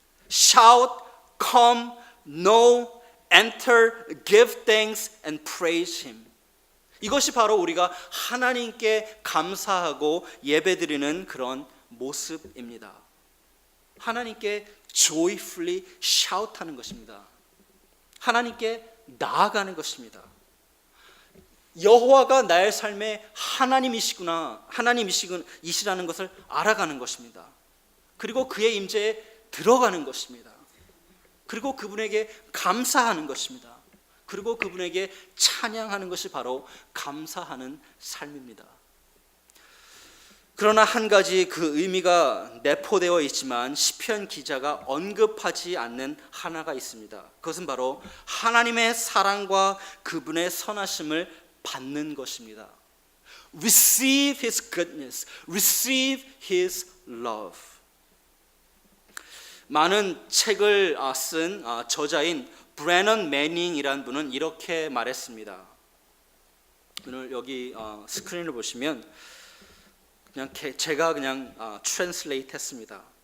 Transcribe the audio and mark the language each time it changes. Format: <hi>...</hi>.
<en>Shout, come, know, enter, give thanks and praise him.</en> <ko>이것이 바로 우리가 하나님께 감사하고 예배드리는 그런 모습입니다. 하나님께</ko> <en>joyfully shout</en> <ko>하는 것입니다. 하나님께 나아가는 것입니다. 여호와가 나의 삶의 하나님이시라는 것을 알아가는 것입니다. 그리고 그의 임재에 들어가는 것입니다. 그리고 그분에게 감사하는 것입니다. 그리고 그분에게 찬양하는 것이 바로 감사하는 삶입니다. 그러나 한 가지 그 의미가 내포되어 있지만 시편 기자가 언급하지 않는 하나가 있습니다. 그것은 바로 하나님의 사랑과 그분의 선하심을 받는 것입니다.</ko> <en>Receive His goodness, receive His love.</en> <ko>많은 책을 쓴 저자인 브래넌 매닝이라는 분은 이렇게 말했습니다. 오늘 여기 스크린을 보시면 제가 트랜슬레이트 했습니다.</ko>